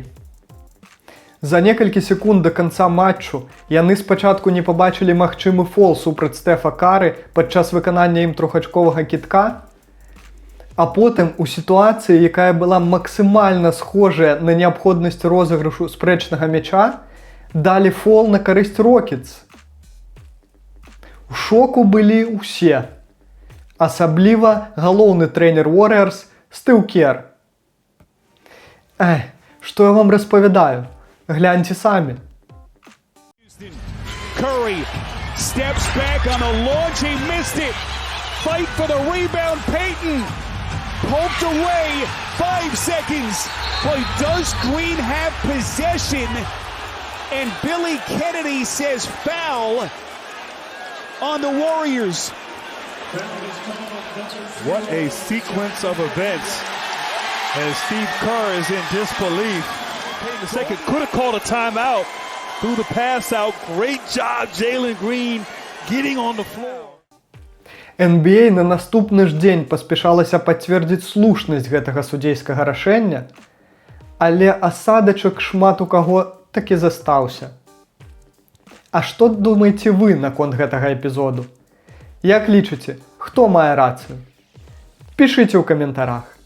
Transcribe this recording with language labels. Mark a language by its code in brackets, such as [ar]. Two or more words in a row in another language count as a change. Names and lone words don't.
[be] За некалькі секунд да канца матчу яны спачатку не пабачылі магчымы фол супраць Стэфа Кары падчас выканання ім трохачковага кідка, а потым у сітуацыі, якая была максімальна схожая на неабходнасць розыгрышу спрэчнага мяча, далі фол на карысць Рокетс. У шоку былі ўсе, асабліва галоўны трэнер Warriors Стыў Кер. Што я вам распавядаю? Гляньте самі. [en] Curry steps back on the launch, he missed it. Fight for the rebound, Payton. Poked away, 5 seconds. Boy, does Green have possession? And Billy Kennedy says foul on the Warriors. What a sequence of events as Steve Kerr is in disbelief. Payne the second could have called a timeout through the pass out. Great job, Jalen Green getting on the floor. [be] NBA на наступны ж дзень паспяшалася пацвердзіць слушнасць гэтага судзейскага рашэння, але асадачак шмат у каго такі застаўся. А што думаеце вы наконт гэтага эпізоду? Як лічыце, хто мае рацыю? Пішыце ў каментарах.